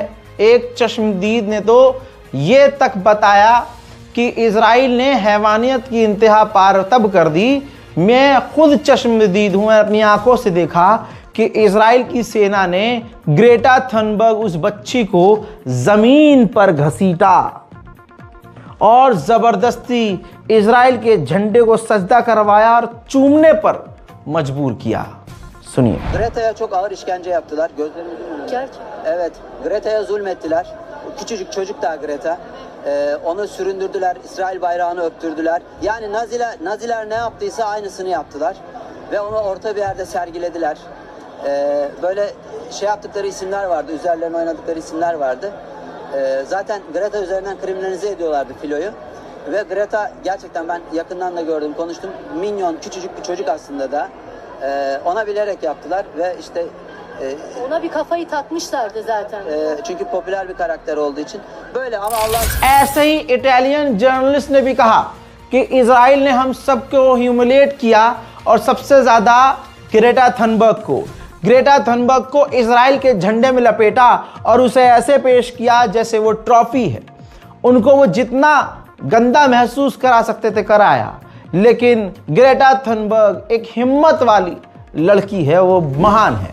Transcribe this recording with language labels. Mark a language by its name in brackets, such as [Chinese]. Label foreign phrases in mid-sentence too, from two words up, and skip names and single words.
[Hindi] एक चश्मदीद ने तो ये तक बताया कि इजराइल ने हैवानियत की इंतहा पार तब कर दी, मैं खुद चश्मदीद हूँ, मैं अपनी आंखों से देखा कि इजराइल की सेना ने ग्रेटा थनबर्ग उस बच्ची को जमीन पर घसीटा और जबरदस्ती इजराइल के झंडे को सजदा करवाया और चूमने पर मजबूर किया। सुनिए। [Turkish] Greta'ya çok ağır işkence yaptılar. Gözlerini evet. Greta'ya zulmettiler. Küçücük çocuk da Greta. Onu süründürdüler. İsrail bayrağını öptürdüler. Yani Naziler ne yaptıysa aynısını yaptılar. Ve onu orta bir yerde sergilediler. Böyle şey yaptıkları isimler vardı. Üzerlerine oynadıkları isimler vardı. Zaten Greta üzerinden kriminalize ediyorlardı filoyu. Ve Greta gerçekten ben yakından da gördüm, konuştum. Minyon, küçücük bir çocuk aslında da. Ona bilerek yaptılar ve işte Ona bir kafayı takmışlardı zaten. çünkü popüler bir karakter olduğu için böyle ama Allah [Hindi] ऐसे ही [English] Italian journalist [Hindi] ने भी कहा कि इजराइल ने हम सबको ह्यूमिलेट किया और सबसे ज़्यादा ग्रेटा थनबर्ग को इजराइल के झंडे में लपेटा और उसे ऐसे पेश किया जैसे वो ट्रॉफी है। उनको वो जितना गंदा महसूस करा सकते थे कराया, लेकिन ग्रेटा थनबर्ग एक हिम्मत वाली लड़की है, वो महान है।